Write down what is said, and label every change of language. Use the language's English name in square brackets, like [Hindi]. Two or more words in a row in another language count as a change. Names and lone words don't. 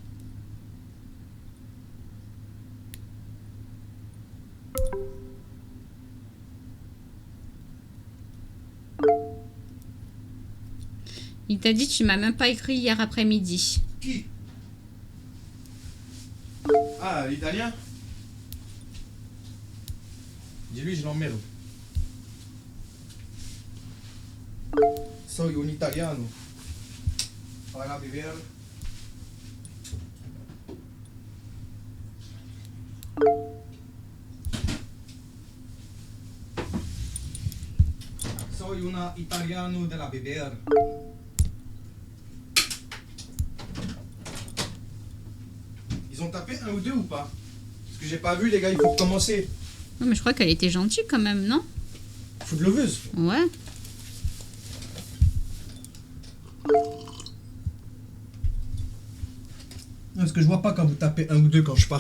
[French] Il t'a dit tu m'as même pas écrit hier après-midi. Qui? Ah, l'italien? Dis-lui, je l'emmerde. [Spanish] Soy un italiano. [Italian] Para vivere. [Spanish] Soy un [Italian] italiano della bevere. [French] Ils ont tapé 1 ou 2 ou pas? Parce que j'ai pas vu, les gars, il faut recommencer. Non, mais je crois qu'elle était gentille quand même, non? Food Loveuse. Ouais. Parce que je vois pas quand vous tapez 1 ou 2 quand je pars.